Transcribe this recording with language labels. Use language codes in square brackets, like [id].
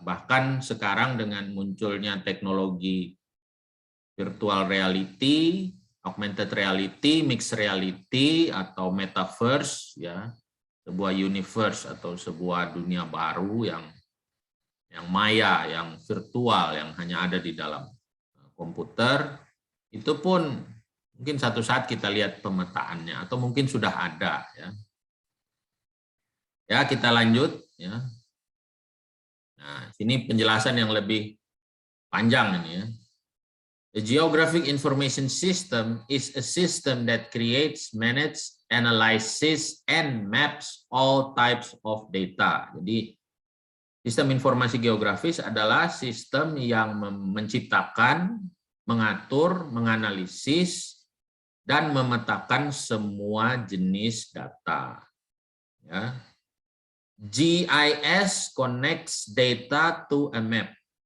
[id] Bahkan sekarang dengan munculnya teknologi virtual reality, augmented reality, mixed reality, atau metaverse, ya, sebuah universe atau sebuah dunia baru yang maya, yang virtual, yang hanya ada di dalam komputer, itu pun mungkin satu saat kita lihat pemetaannya atau mungkin sudah ada ya. Ya, kita lanjut ya. Nah, sini penjelasan yang lebih panjang ini ya. [en] The Geographic Information System is a system that creates, manages, analyzes, and maps all types of data. [id] Jadi sistem informasi geografis adalah sistem yang menciptakan, mengatur, menganalisis, dan memetakan semua jenis data. [en] Ya. GIS connects data to a map.